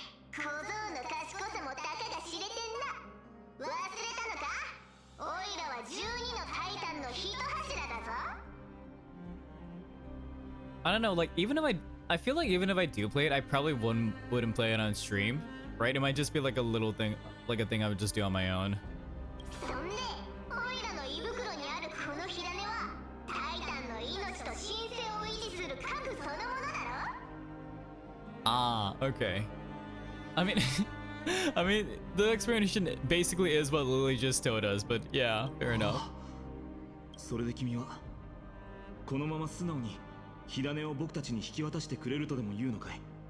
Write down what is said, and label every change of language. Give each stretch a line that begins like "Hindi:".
Japanese: 小僧の賢さもたかが知れてんな。忘れたのか？オイラは12のタイタンの一柱だぞ。
English: I don't know, like even if I feel like even if I do play it, I probably wouldn't play it on stream, right? It might just be like a little thing, like a thing I would just do on my own.
Japanese: そんで、オイラの胃袋にあるこの火種はタイタンの命と神聖を維持する核そのものだろ。
English: Ah, okay. I mean, I mean, the explanation basically is what Lily just told us, but yeah, fair enough.
Japanese: それで君はこのまま素直に火種を僕たちに引き渡してくれるとでも言うのかい？